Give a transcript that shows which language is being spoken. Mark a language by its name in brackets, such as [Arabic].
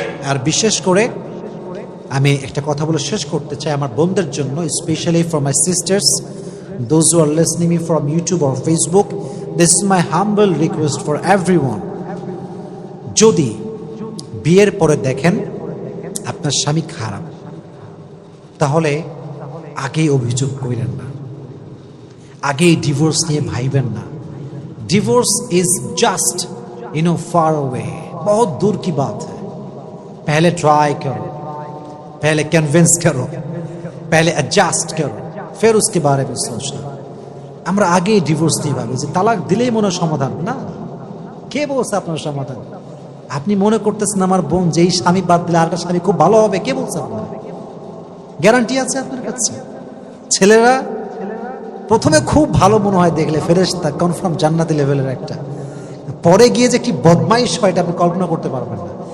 [Bangla] আর বিশেষ করে আমি একটা কথা বলে শেষ করতে চাই আমার বোনদের জন্য, [English] Specially for my sisters, those who are listening me from YouTube or Facebook, this is my humble request for everyone. [Bangla] যদি বিয়ের পরে দেখেন আপনার স্বামী খারাপ, তাহলে আগেই অভিযোগ করেন না, আগেই ডিভোর্স নিয়ে ভাইবেন না। [English] divorce is just far away, [Hindi] बहुत दूर की बात है। पहले ट्राई करो, पहले कन्विंस करो, पहले एडजस्ट करो, फिर उसके बारे में सोचना। [Bangla] আমরা আগেই ডিভোর্স নিয়ে ভাবি যে তালাক দিলেই মনে সমাধান। না, কে বলছে আপনার সমাধান? আপনি মনে করতেছেন আমার বোন যেই স্বামী বাদ দিলে আরেকটা স্বামী খুব ভালো হবে, কে বলছে আপনার? গ্যারান্টি আছে আপনার কাছে? ছেলেরা প্রথমে খুব ভালো মনে হয় দেখলে, ফেরেশতা কনফার্ম জান্নাতি লেভেলের একটা, পরে গিয়ে যে কি বদমাইশ হয় এটা আপনি কল্পনা করতে পারবেন না।